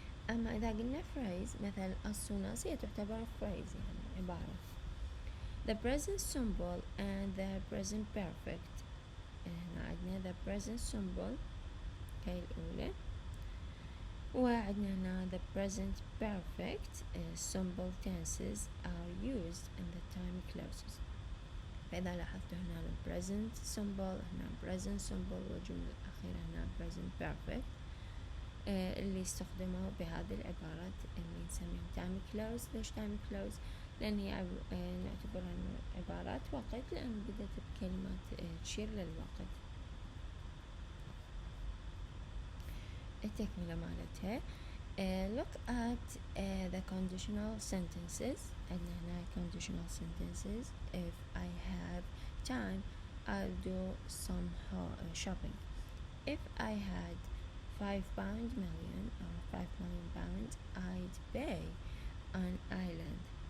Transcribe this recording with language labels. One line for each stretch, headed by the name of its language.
Arabic: أما إذا قلنا phrase مثل as soon as هي تعتبر phrase يعني عبارة.
English: the present simple and the present perfect. هنا عندنا the present simple
Arabic: هاي الأولى وعندنا هنا
English: the present perfect simple tenses are used in the time clauses.
Arabic: فإذا لاحظتوا هنا present simple هنا present simple والجملة الأخيرة هنا present perfect اللي استخدموا بهذه العبارات اللي نسميهم time clause. ليش time clause؟ لأن هي نعتبرها عبارات وقت لأن بدأت بكلمات تشير للوقت. التكملة مالتها
English: look at the conditional sentences.
Arabic: عندنا هنا
English: conditional sentences. if I have time I'll do some shopping. if I had £5 million or £5 million I'd buy an island.